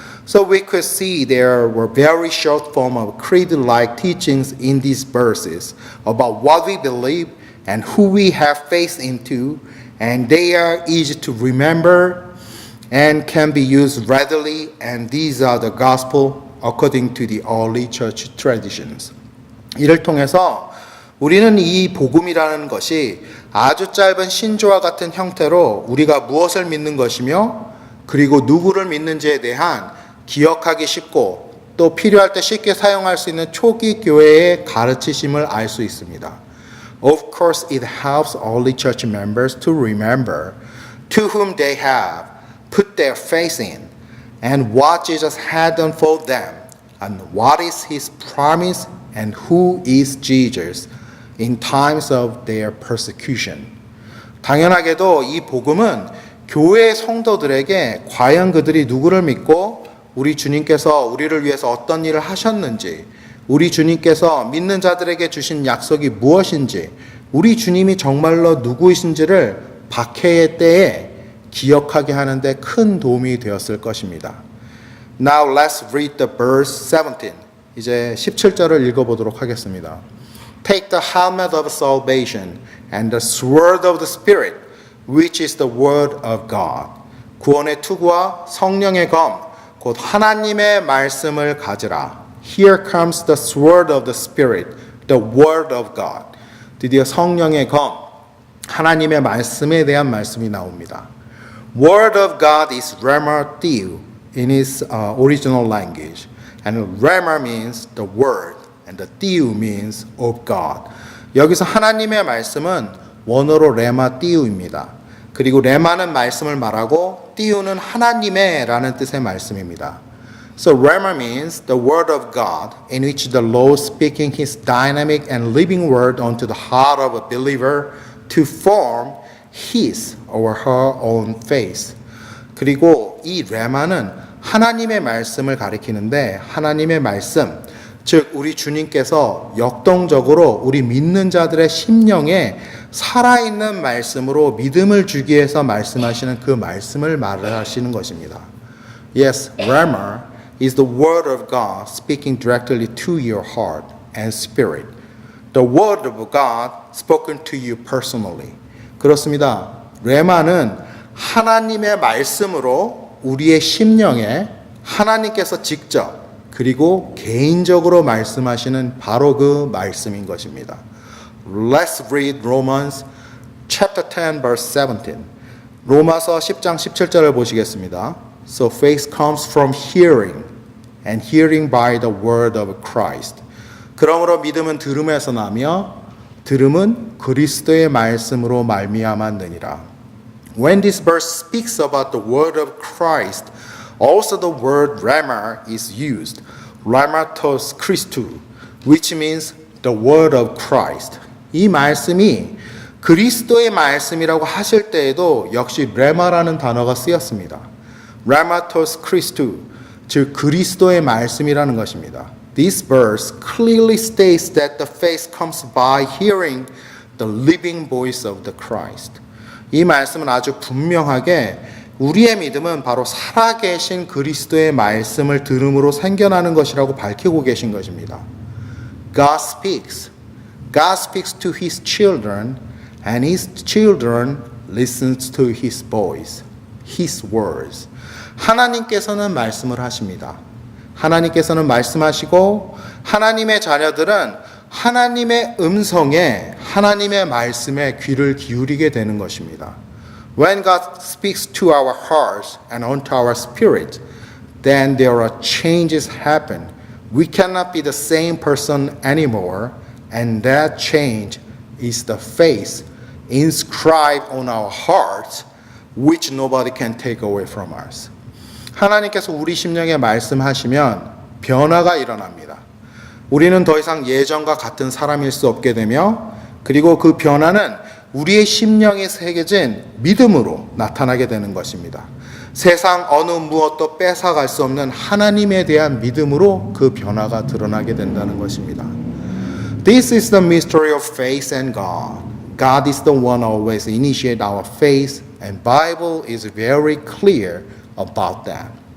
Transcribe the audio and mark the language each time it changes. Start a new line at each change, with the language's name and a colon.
English: So we could see there were very short form of creed-like teachings in these verses about what we believe and who we have faith into, and they are easy to remember and can be used readily, and these are the gospel according to the early church traditions.
Korean: 이를 통해서 우리는 이 복음이라는 것이 아주 짧은 신조와 같은 형태로 우리가 무엇을 믿는 것이며 그리고 누구를 믿는지에 대한 기억하기 쉽고 또 필요할 때 쉽게 사용할 수 있는 초기 교회의 가르치심을 알 수 있습니다.
English: Of course, it helps early church members to remember to whom they have put their faith in and what Jesus had done for them and what is his promise and who is Jesus in times of their persecution.
Korean: 당연하게도 이 복음은 교회 성도들에게 과연 그들이 누구를 믿고 우리 주님께서 우리를 위해서 어떤 일을 하셨는지, 우리 주님께서 믿는 자들에게 주신 약속이 무엇인지, 우리 주님이 정말로 누구이신지를 박해의 때에 기억하게 하는데 큰 도움이 되었을 것입니다.
English: Now let's read the verse 17.
Korean: 이제 17절을 읽어보도록 하겠습니다.
English: Take the helmet of salvation and the sword of the Spirit, which is the word of God.
Korean: 구원의 투구와 성령의 검, 곧 하나님의 말씀을 가지라.
English: Here comes the sword of the Spirit, the word of God.
Korean: 드디어 성령의 검, 하나님의 말씀에 대한 말씀이 나옵니다.
English: Word of God is rhema theou in its original language. And rhema means the word, and the theou means of God.
Korean: 여기서 하나님의 말씀은 원어로 레마 띠우입니다. 그리고 레마는 말씀을 말하고 띠우는 하나님의 라는 뜻의 말씀입니다.
English: So rhema means the word of God in which the Lord speaking his dynamic and living word onto the heart of a believer to form his or her own faith.
Korean: 그리고 이 레마는 하나님의 말씀을 가리키는데 하나님의 말씀, 즉 우리 주님께서 역동적으로 우리 믿는 자들의 심령에 살아있는 말씀으로 믿음을 주기 위해서 말씀하시는 그 말씀을 말하시는 것입니다.
English: Yes, rhema is the word of God speaking directly to your heart and spirit. The word of God spoken to you personally.
Korean: 그렇습니다. 레마는 하나님의 말씀으로 우리의 심령에 하나님께서 직접 그리고 개인적으로 말씀하시는 바로 그 말씀인 것입니다.
English: Let's read Romans chapter 10 verse 17.
Korean: 로마서 10장 17절을 보시겠습니다.
English: So faith comes from hearing and hearing by the word of Christ.
Korean: 그러므로 믿음은 들음에서 나며 들음은 그리스도의 말씀으로 말미암았느니라.
English: When this verse speaks about the word of Christ, also the word rhema is used, rhematos Christou, which means the word of Christ.
Korean: 이 말씀이 그리스도의 말씀이라고 하실 때에도 역시 레마라는 단어가 쓰였습니다. rhematos Christou, 즉 그리스도의 말씀이라는 것입니다.
English: This verse clearly states that the faith comes by hearing the living voice of the Christ.
Korean: 이 말씀은 아주 분명하게 우리의 믿음은 바로 살아계신 그리스도의 말씀을 들음으로 생겨나는 것이라고 밝히고 계신 것입니다.
English: God speaks. God speaks to His children, and His children listens to His voice, His words.
Korean: 하나님께서는 말씀을 하십니다. 하나님께서는 말씀하시고 하나님의 자녀들은 하나님의 음성에 하나님의 말씀에 귀를 기울이게 되는 것입니다.
English: When God speaks to our hearts and onto our spirit, then there are changes happen. We cannot be the same person anymore, and that change is the faith inscribed on our hearts, which nobody can take away from us.
Korean: 하나님께서 우리 심령에 말씀하시면 변화가 일어납니다. 우리는 더 이상 예전과 같은 사람일 수 없게 되며 그리고 그 변화는 우리의 심령에 새겨진 믿음으로 나타나게 되는 것입니다. 세상 어느 무엇도 뺏어갈 수 없는 하나님에 대한 믿음으로 그 변화가 드러나게 된다는 것입니다.
English: This is the mystery of faith and God. God is the one always initiate our faith, and Bible is very clear about that.